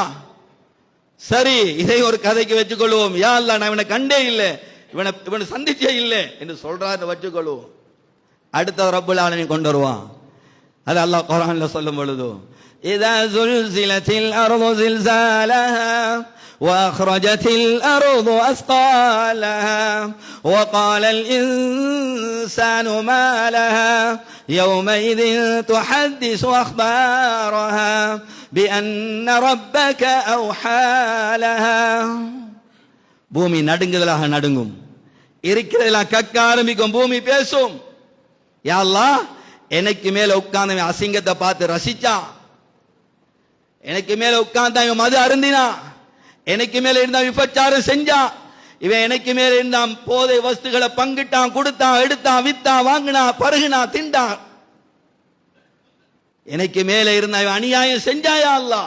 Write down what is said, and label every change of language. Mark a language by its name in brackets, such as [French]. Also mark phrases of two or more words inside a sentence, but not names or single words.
[Tamil] சரி, இதை ஒரு கதைக்கு வச்சுக் கொள்வோம். [Arabic] يا الله, [Tamil] நான் இவனை கண்டே இல்லை, இவனை சந்திச்சே இல்லை என்று சொல்றாரு வச்சுக்கொள்வோம். அடுத்த ரப்புல் ஆலமீன் கொண்டு வருவான். அது அல்லாஹ் குர்ஆன்ல சொல்லும் பொழுது [Arabic] إذا زلزلت الأرض زلزالها وأخرجت الأرض أثقالها وقال الإنسان ما لها يومئذ تحدث أخبارها بأن ربك أوحى لها. [Tamil] பூமி நடுங்குதலாக நடுங்கும், இருக்கிறதெல்லாம் கக்க ஆரம்பிக்கும், பூமி பேசும். [Arabic] يا الله, [Tamil] எனக்கு மேல உட்கார்ந்து அசிங்கத்தை பார்த்து ரசிச்சான், எனக்கு மேல உட்கார்ந்து இவன் மது அருந்தினா, எனக்கு மேல இருந்தா விபச்சாரம் செஞ்சான், இவன் எனக்கு மேல இருந்தான் போதை வஸ்துகளை பங்கிட்டான், கொடுத்தான், எடுத்தான், வித்தான், வாங்கினா, பருகினா, திண்டான், எனக்கு மேல இருந்தா இவன் அநியாயம் செஞ்சாயா அல்லாஹ்.